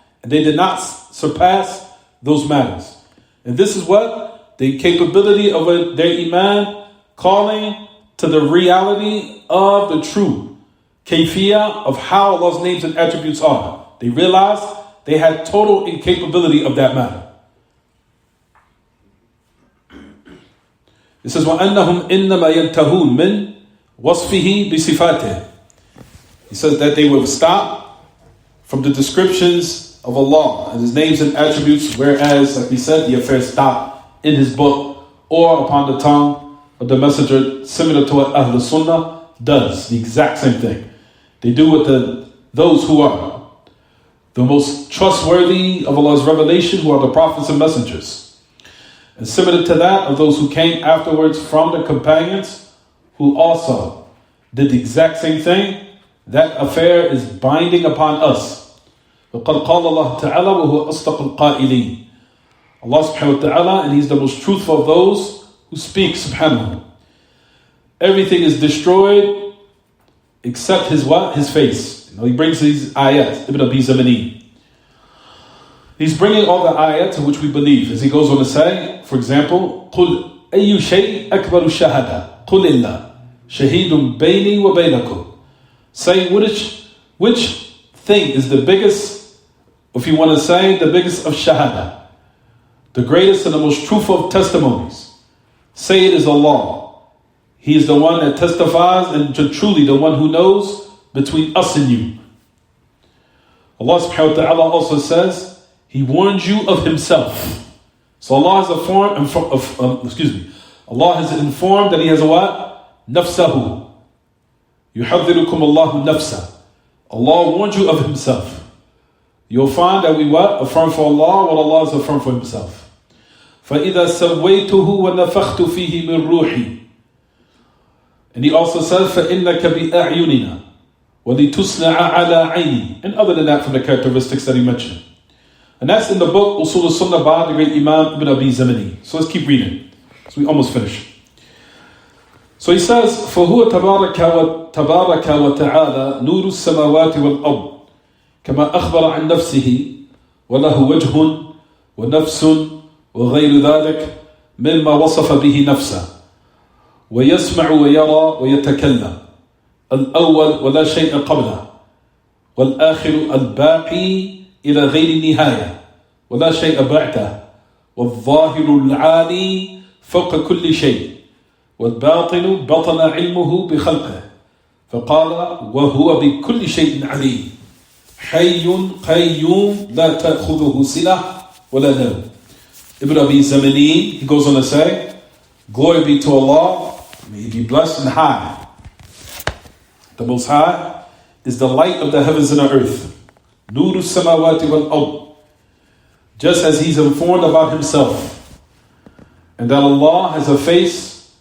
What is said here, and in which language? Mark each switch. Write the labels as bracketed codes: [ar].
[en] And they did not surpass those matters. And this is what? The capability of their iman calling to the reality of the true kayfiyah of how Allah's names and attributes are. They realized they had total incapability of that matter. It says, [ar] وَأَنَّهُمْ إِنَّمَا يَنْتَهُونَ مِنْ وَصْفِهِ بِصِفَاتِهِ. [en] He says that they will stop from the descriptions of Allah and His names and attributes, whereas, like we said, the affair stopped in His book or upon the tongue of the messenger, similar to what Ahl Sunnah does, the exact same thing. They do with those who are the most trustworthy of Allah's revelation, who are the prophets and messengers. And similar to that of those who came afterwards from the companions, who also did the exact same thing. That affair is binding upon us. [ar] وَقَدْ قَالَ اللَّهُ تَعَالَى وَهُوَ أَصْدَقُ الْقَائِلِينَ. [en] Allah subhanahu wa ta'ala, and He's the most truthful of those who speak, subhanahu. Everything is destroyed except His what? His face. He brings these ayat, Ibn Abi Zamani. He's bringing all the ayat to which we believe. As he goes on to say, for example, [ar] قُلْ أَيُّ شَيْءٍ أَكْبَرُ الشَّهَادَةِ قُلِ اللَّهُ شَهِيدٌ بَيْنِي وَبَيْنَكُمْ. [en] Say which thing is the biggest, if you want to say, the biggest of shahada, the greatest and the most truthful of testimonies. Say it is Allah. He is the one that testifies and truly the one who knows between us and you. Allah subhanahu wa ta'ala also says, He warns you of Himself. So Allah has Allah has informed that He has a what? [ar] Nafsahu. يُحَذِّرُكُمُ اللَّهُ نَفْسَهُ. [en] Allah warned you of Himself. You'll find that we what? Affirm for Allah what Allah has affirmed for Himself. [ar] فَإِذَا سَوَّيْتُهُ وَنَفَخْتُ فِيهِ مِنْ رُوحِي. [en] And He also says, [ar] فَإِنَّكَ بِأَعْيُنِنَا وَلِتُسْنَعَ عَلَىٰ عَيْنِي. [en] And other than that, from the characteristics that He mentioned. And that's in the book Usul al-Sunnah by the great Imam Ibn Abi Zamani. So let's keep reading. So we almost finished. So he says, [ar] فَهُوَ تَبَارَكَ وَتَعَالَى نُورُ السَّمَاوَاتِ وَالْأَرْضِ كَمَا أَخْبَرَ عَنْ نَفْسِهِ وَلَهُ وَجْهٌ وَنَفْسٌ وغير ذلك مما وصف به نفسه ويسمع ويرى ويتكلم الأول ولا شيء قبله والآخر الباقي إلى غير نهاية ولا شيء بعده والظاهر العالي فوق كل شيء والباطن بطن علمه بخلقه فقال وهو بكل شيء عليم حي قيوم لا تأخذه سنة ولا نوم. [en] Ibn Abi Zamani, he goes on to say, glory be to Allah, may He be blessed and high. The Most High is the light of the heavens and the earth. [ar] Nuru samawati wal ard. [en] Just as He's informed about Himself. And that Allah has a face.